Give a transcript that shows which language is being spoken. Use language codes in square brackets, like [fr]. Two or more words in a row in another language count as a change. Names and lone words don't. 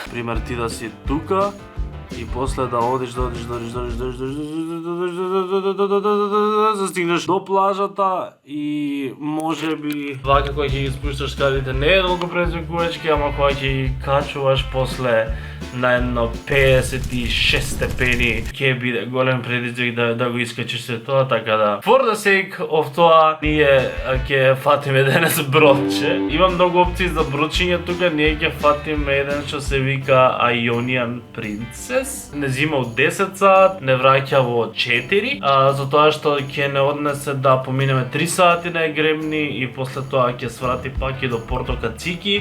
[mk] Пример, ти да си тука и после да одиш, да стигнеш до плажата и можеби вака кога ќе ги спушташ скалите не е толку предизвикувачки, ама кога ќе ги качуваш после на едно 56 степени ќе биде голем предизвик да го искачиш се тоа, така да [en] for the sake of [mk] тоа ние ќе фатиме денес бродче. Има многу опции за бродчиње тука, ние ќе фатиме еден што се вика Ionian Princess. Не зима од 10 сат, не враќа во 4, затоа што ќе не однесе да поминеме 3 сати на Егремни и после тоа ќе сврати пак и до Порто Кацики.